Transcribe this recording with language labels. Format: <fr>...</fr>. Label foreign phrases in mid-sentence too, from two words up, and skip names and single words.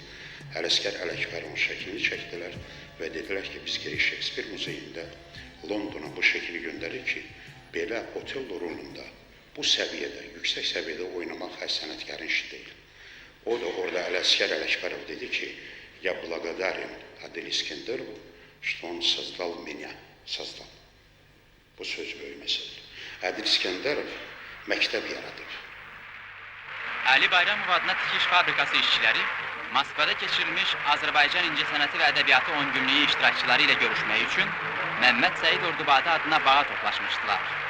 <az>Ələsgər Ələkbərovun şəklini çəkdilər və dedilər ki, biz geri Şekspir muzeyində Londona bu şəkli göndərir ki, belə Otello rolunda bu səviyyədə, yüksək səviyyədə oynamaq hər sənətkarın işi deyil. O da orada Ələsgər Ələkbərov dedi ki,</az> <ru>я благодарен Адель Искендерову, что он создал меня, создал.</ru> <az>Bu söz böyük məsələdir. Ədil İskəndərov məktəb yaradır. Əli Bayramov adına tikiş fabrikası işçiləri Moskvada keçirilmiş Azərbaycan incəsənəti və ədəbiyyatı 10 günlüyü iştirakçıları ilə görüşmək üçün Məmməd Səid Ordubadı adına bağa toplaşmışdılar.</az>